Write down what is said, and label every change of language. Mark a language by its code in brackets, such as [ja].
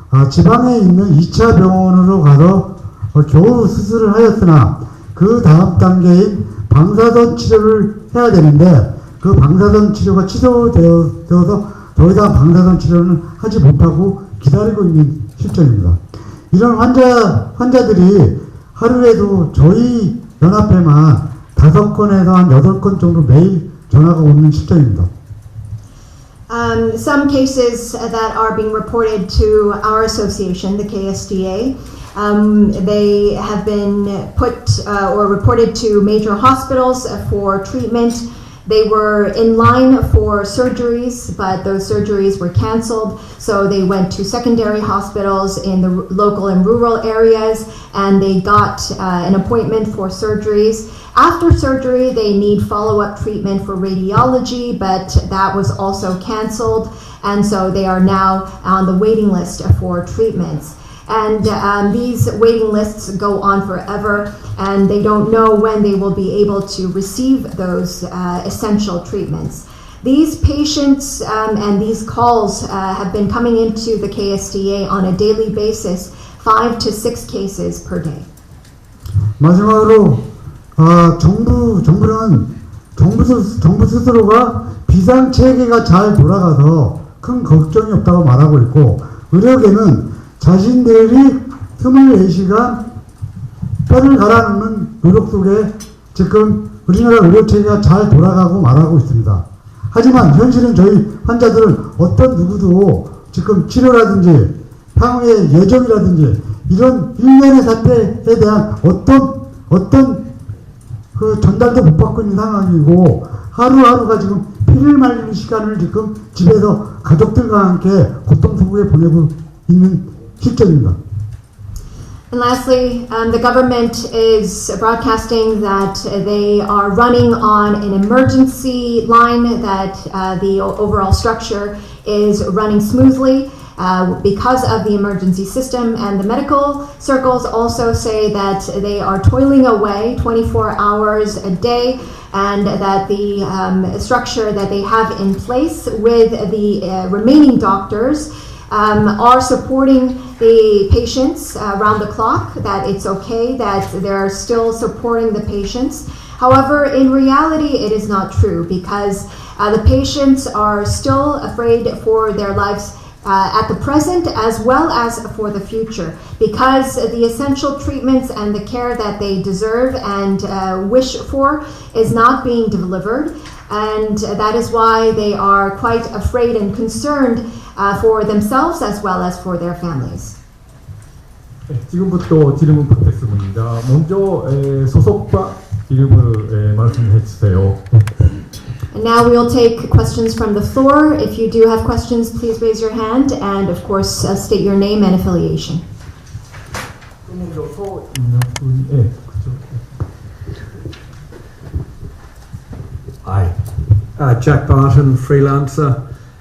[ko] 지방에 있는 2차 병원으로 가서 겨우 수술을 하였으나 그 다음 단계인 방사선 치료를 해야 되는데 그 방사선 치료가 취소되어서 더 이상 방사선 치료는 하지 못하고 기다리고 있는 실정입니다. 이런 환자들이 하루에도 저희 연합회만 5건에서 한 8건 정도 매일 전화가 오는 실정입니다. [en] Some cases that are being reported to our association, the KSDA, they have been put or reported to major hospitals for treatment. They were in line for surgeries, but those surgeries were canceled. So they went to secondary hospitals in the local and rural areas, and they got an appointment for surgeries. After surgery, they need follow-up treatment for radiology, but that was also canceled. And so they are now on the waiting list for treatments. And these waiting lists go on forever, and they don't know when they will be able to receive those essential treatments. These patients and these calls have been coming into the KSDA on a daily basis, 5 to 6 cases per day. [ko] 마지막으로 정부 스스로가 비상 체계가 잘 돌아가서 큰 걱정이 없다고 말하고 있고, 의료계는 자신들이 24시간 뼈를 갈아넣는 노력 속에 지금 우리나라 의료체계가 잘 돌아가고 말하고 있습니다. 하지만 현실은 저희 환자들은 어떤 누구도 지금 치료라든지 향후의 예정이라든지 이런 일련의 사태에 대한 어떤 그 전달도 못 받고 있는 상황이고, 하루하루가 지금 피를 말리는 시간을 지금 집에서 가족들과 함께 고통 속에 보내고 있는 실정입니다. [en] And lastly, the government is broadcasting that they are running on an emergency line, that the overall structure is running smoothly because of the emergency system. And the medical circles also say that they are toiling away 24 hours a day, and that the structure that they have in place with the remaining doctors are supporting the patients around the clock, that it's okay, that they're still supporting the patients. However, in reality, it is not true because the patients are still afraid for their lives at the present as well as for the future, because the essential treatments and the care that they deserve and wish for is not being delivered, and that is why they are quite afraid and concerned for themselves as well as for their families. [ko] 지금부터 질문 받겠습니다. 먼저 소속과 이름을 말씀해 주세요. [en] And now we'll take questions from the floor. If you do have questions, please raise your hand and, of course, state your name and affiliation. [ko] 먼저 서 있는 분이 [en] Hi, Jack Barton, freelancer.